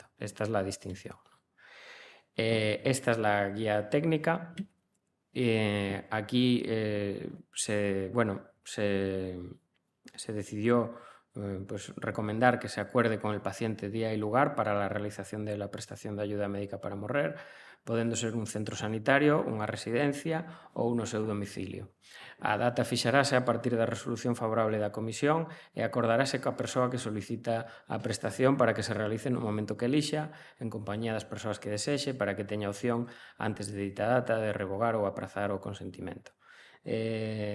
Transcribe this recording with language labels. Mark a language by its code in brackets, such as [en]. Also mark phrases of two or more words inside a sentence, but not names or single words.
[es] Esta es la distinción. Esta es la guía técnica. Aquí se decidió pues, recomendar que se acuerde con el paciente día y lugar para la realización de la prestación de ayuda médica [gl] para morrer, podendo ser un centro sanitario, unha residencia ou un seu domicilio. A data fixarase a partir da resolución favorable da comisión e acordarase coa persoa que solicita a prestación para que se realice no momento que elixa, en compañía das persoas que desexe, para que teña opción antes de dita data de revogar ou aprazar o consentimento.